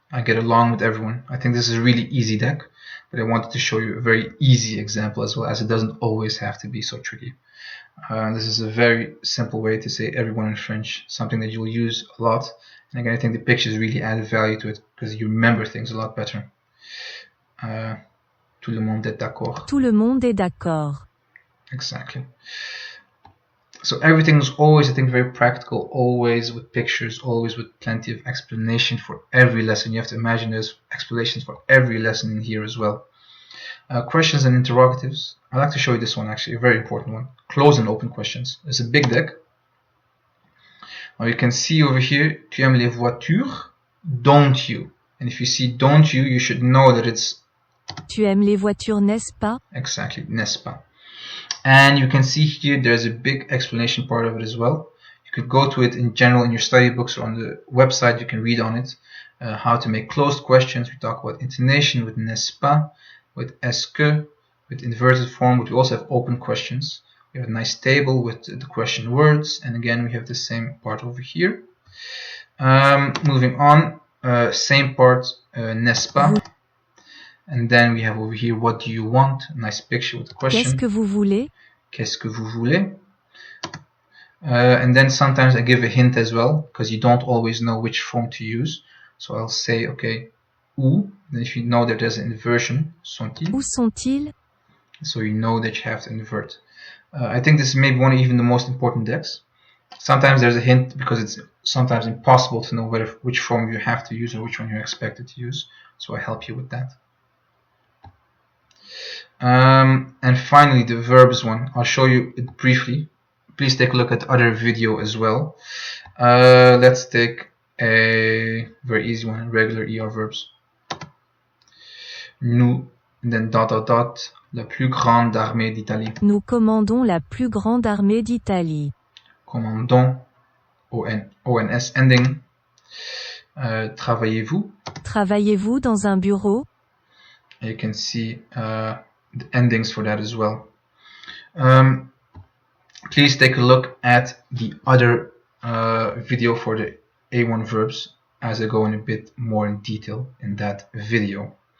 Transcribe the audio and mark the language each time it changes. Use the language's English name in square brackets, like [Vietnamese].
[English] I get along with everyone. I think this is a really easy deck, but I wanted to show you a very easy example as well, as it doesn't always have to be so tricky. This is a very simple way to say everyone in French, something that you'll use a lot. And again, I think the pictures really add value to it because you remember things a lot better. [French] Tout le monde est d'accord. Tout le monde est d'accord. [English] Exactly. So everything is always, I think, very practical, always with pictures, always with plenty of explanation for every lesson. You have to imagine there's explanations for every lesson in here as well. Questions and interrogatives. I'd like to show you this one actually, a very important one. Close and open questions. It's a big deck. Now you can see over here, [French] tu aimes les voitures? [English] Don't you? And if you see don't you, you should know that it's... [French] Tu aimes les voitures, n'est-ce pas? [English] Exactly, [French] n'est-ce pas? [English] And you can see here there's a big explanation part of it as well. You could go to it in general in your study books or on the website. You can read on it how to make closed questions. We talk about intonation with [French] n'est-ce pas, [English] with [French] est-ce que, [English] with inverted form, but we also have open questions. We have a nice table with the question words, and again we have the same part over here. Moving on, same part, [French] n'est-ce pas. [English] And then we have over here, what do you want? A nice picture with the question. [French] Qu'est-ce que vous voulez? Qu'est-ce que vous voulez? [English] And then sometimes I give a hint as well, because you don't always know which form to use. So I'll say, okay, où? Then if you know that there's an inversion, [French] sont-ils? Où sont-ils? [English] So you know that you have to invert. I think this is maybe one of even the most important decks. Sometimes there's a hint because it's sometimes impossible to know which form you have to use or which one you're expected to use. So I help you with that. And finally, the verbs one. I'll show you it briefly. Please take a look at the other video as well. Let's take a very easy one, regular ER verbs. [French] Nous, [English] and then dot dot dot, [French] la plus grande armée d'Italie. Nous commandons la plus grande armée d'Italie. Commandons, [English] ONS ending. [French] Travaillez-vous? Travaillez-vous dans un bureau? [English] You can see the endings for that as well. Please take a look at the other video for the A1 verbs as I go in a bit more in detail in that video.